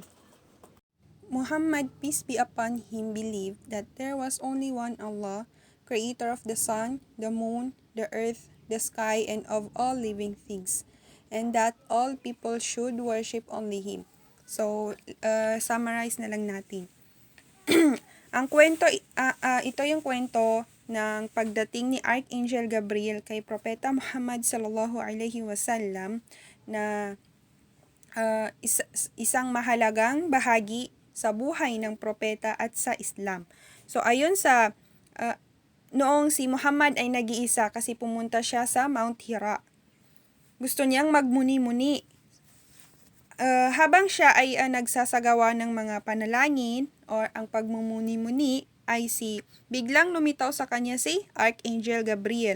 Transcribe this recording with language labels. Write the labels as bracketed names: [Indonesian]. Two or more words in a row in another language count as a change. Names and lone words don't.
[English] Muhammad, peace be upon him, believed that there was only one Allah, creator of the sun, the moon, the earth, the sky, and of all living things, and that all people should worship only Him. [Filipino] So, summarize na lang natin. Ang kwento, ito yung kwento ng pagdating ni Archangel Gabriel kay Propeta Muhammad [Arabic] صلى الله عليه وسلم [Filipino] na isang mahalagang bahagi sa buhay ng propeta at sa Islam. So ayon sa noong si Muhammad ay nag-iisa kasi pumunta siya sa Mount Hira. Gusto niyang magmuni-muni. Habang siya ay nagsasagawa ng mga panalangin o ang pagmumuni-muni ay biglang lumitaw sa kanya si Archangel Gabriel.